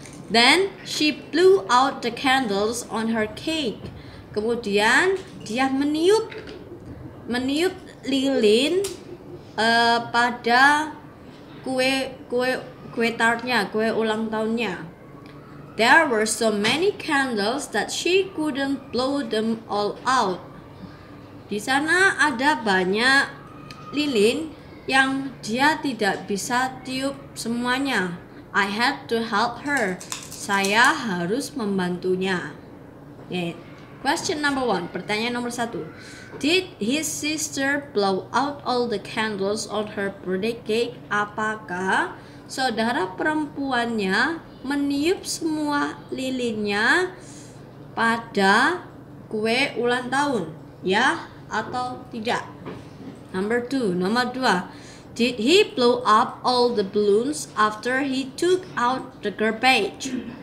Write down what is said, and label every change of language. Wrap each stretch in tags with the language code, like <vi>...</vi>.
<en>Then she blew out the candles on her cake.</en> <id>Kemudian dia meniup lilin pada kue tartnya, kue ulang tahunnya.</id> <en>There were so many candles that she couldn't blow them all out.</en> <id>Di sana ada banyak lilin yang dia tidak bisa tiup semuanya.</id> <en>I had to help her.</en> <id>Saya harus membantunya.</id> <en>Okay. Question number 1.</en> <id>Pertanyaan nomor 1.</id> <en>Did his sister blow out all the candles on her birthday cake?</en> <id>Apakah saudara perempuannya meniup semua lilinnya pada kue ulang tahun? Ya atau tidak? Nomor 2.</id> <en>Did he blow up all the balloons after he took out the garbage?</en>